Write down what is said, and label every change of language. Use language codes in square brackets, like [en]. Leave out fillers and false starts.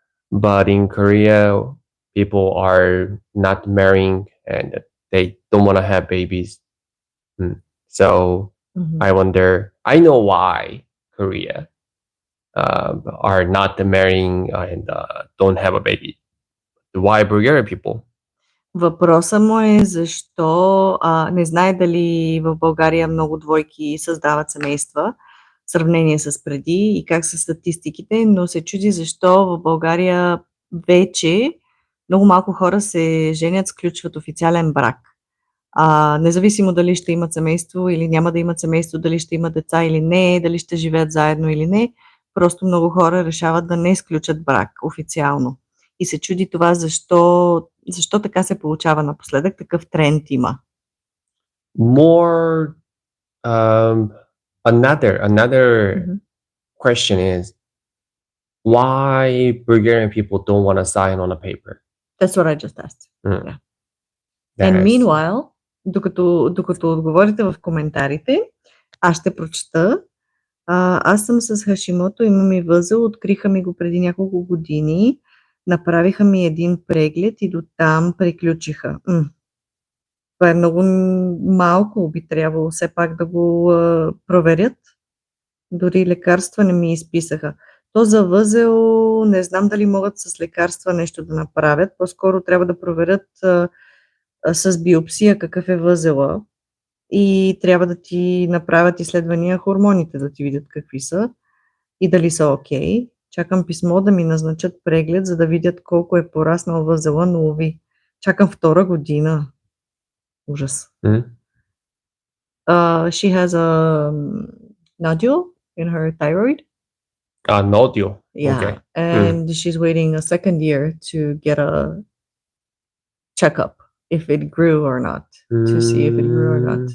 [en] But in Korea, people are not marrying and they don't want to have babies. So I wonder, I know why Korea are not marrying and don't have a baby. Why Bulgarian people? [bg] Въпросът му е защо не знае дали в България много двойки създават семейства в сравнение с преди и как са статистиките, но се чуди защо в България вече много малко хора се женят, сключват официален брак. Независимо дали ще имат семейство или няма да имат семейство, дали ще имат деца или не, дали ще живеят заедно или не, просто много хора решават да не сключат брак официално. И се чуди това защо така се получава напоследък, такъв тренд има. [en] More, another question is, why Bulgarian people don't want to sign on a paper? That's what I just asked. Yeah. And meanwhile, [bg] докато отговорите в коментарите, аз ще прочета. Аз съм с Хашимото, имам и възел, откриха ми го преди няколко години, направиха ми един преглед и до там приключиха. Това е много малко, би трябвало все пак да го проверят. Дори лекарства не ми изписаха. То за възел не знам дали могат с лекарства нещо да направят. По-скоро трябва да проверят с биопсия какъв е възела и трябва да ти направят изследвания хормоните, да ти видят какви са и дали са окей. Чакам писмо да ми назначат преглед, за да видят колко е пораснал възела, но уви. Чакам 2 година. Ужас. [en] She has a nodule in her thyroid. Nodule. Yeah. Okay. And she's waiting a second year to get a checkup if it grew or not, to see if it grew or not.